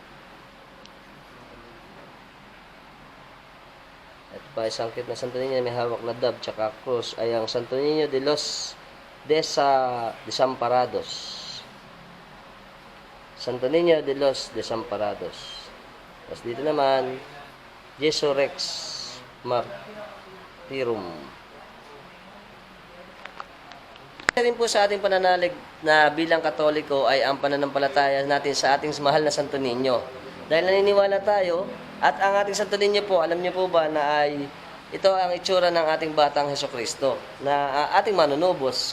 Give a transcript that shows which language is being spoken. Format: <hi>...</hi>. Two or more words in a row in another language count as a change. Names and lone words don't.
<tl>At pa isang kit na Santo Niño may hawak na dab tsaka cross ay ang Santo Niño de los Desamparados. Santo Niño de los Desamparados. Tapos dito naman Jesu Rex Martyrum. Rin po sa ating pananalig na bilang Katoliko ay ang pananampalataya natin sa ating mahal na Santo Niño. Dahil naniniwala tayo at ang ating Santo Niño po, alam niyo po ba na ay ito ang itsura ng ating batang Hesukristo na ating manunubos.</tl>